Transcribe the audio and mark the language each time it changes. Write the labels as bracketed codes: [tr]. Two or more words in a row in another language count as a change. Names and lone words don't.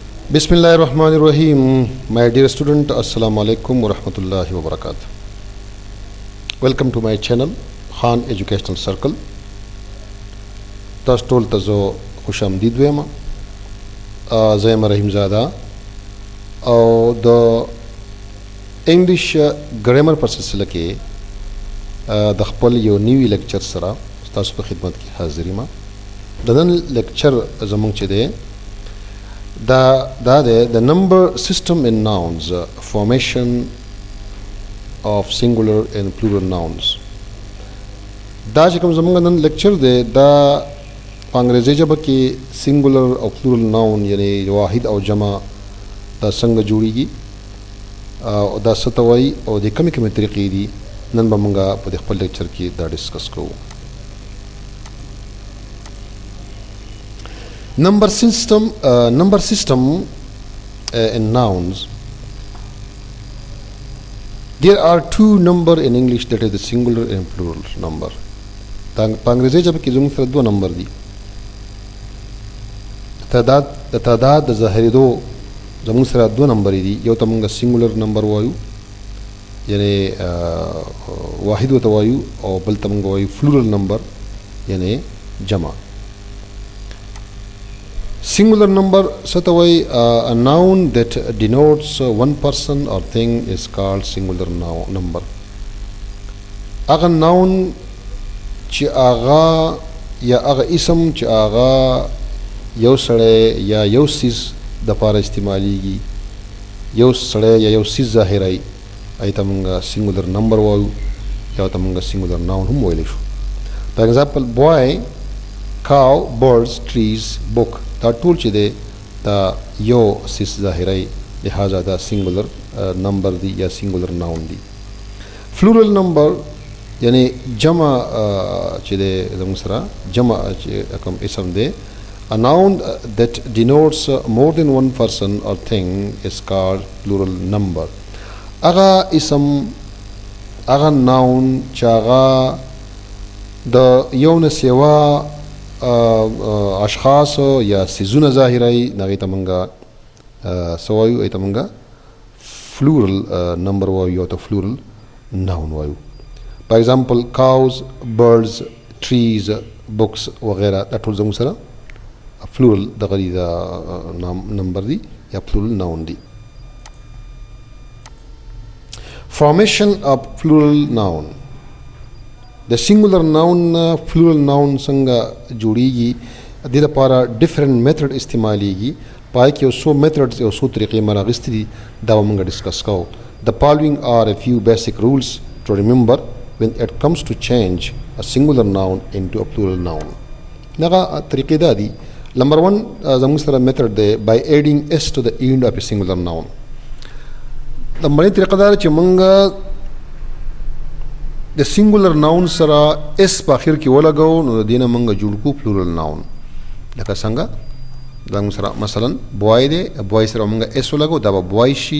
[ar] Bismillahirrahmanirrahim. [en] My dear student, [ar] Assalamu alaikum wa rahmatullahi wa barakatuh. [en] Welcome to my channel, Khan Educational Circle. [ps] تاسو ټول ته زه خوش آمدید وایم. زه یم رحیم زاده او د انګلیش ګرامر په سلسله کې د خپل یو نوي لیکچر سره تاسو په خدمت کې حاضر یم. د نن لیکچر زموږ چې دی دا دی [en] the number system in nouns, formation of singular and plural nouns. [ps] دا چې کوم زموږ نن لیکچر دی دا په انګریزي ژبه کې سنګولر او [en] plural noun [ps] یعنی واحد او جمع دا څنګه جوړیږي او دا څه ته وایي او د کومې کومې طریقې دي نن به موږ په خپل لیکچر کې دا ډسکس کوو. [en] Number system in nouns. There are two number in English, that is the singular and plural number. [ps] په انګریزي ژبه کې زموږ سره دوه نمبر دي. تعداد د ظاهرېدو زموږ سره دوه نمبرې دي. یو ته موږ [en] singular number [ps] وایو یعنی واحد ورته وایو او بل ته موږ وایو [en] plural number [ps] یعنی جمع. [en] Singular number [ps] څه ته وایي؟ [en] a noun that denotes one person or thing is called singular number. [ps] هغه noun چې هغه یا هغه اسم چې هغه یو سړی یا یو څیز دپاره استعمالیږي، یو سړی یا یو څیز ظاهروي، هغې ته موږ [en] singular number [ps] وایو یا ته موږ [en] singular noun [ps] هم ویلی شو. [en] for example boy, cow, birds, trees, book. [ps] دا ټول چې دی دا یو څیز ظاهروي، لہذا دا [en] singular number [ps] دی یا [en] singular noun [ps] دی. [en] plural number [ps] یعنی جمع چې دی زموږ سره جمع چې کوم اسم دی. [en] A noun that denotes more than one person or thing is called plural number. [ps] هغه اسم هغه ناون چې هغه د یو نه سوا اشخاص یا څیزونه ظاهروي هغې ته موږ څه وایو؟ هغې ته موږ [en] plural number [ps] وایو یا ته [en] plural noun [ps] وایو. [en] for example cows, birds, trees, books [ps] وغیره دا ټول زموږ سره پلورل دغه دی دا نمبر دی یا [en] plural noun [ps] دی. [en] Formation of plural noun. [ps] د [en] singular noun plural noun [ps] څنګه جوړیږي د دې لپاره [en] different method [ps] استعمالیږي. پای کې یو څو میتھډز یو څو طریقې ما راغستې دي دا به موږ ډسکس کوو. [en] The following are a few basic rules to remember when it comes to change a singular noun into a plural noun. [ps] دغه طریقې دا دي. نمبر 1 زموږ سره میتھډ دی [en] by adding s to the end of a singular noun. [ps] لومړنۍ طریقه دا ده چې موږ د [en] singular noun [ps] سره اس په اخر کې ولګو نو د دې نه موږ جوړ کړو [en] plural noun. [ps] لکه څنګه زموږ سره مثلا بوای دی، بوای سره موږ اس ولګو دا به بوای شي.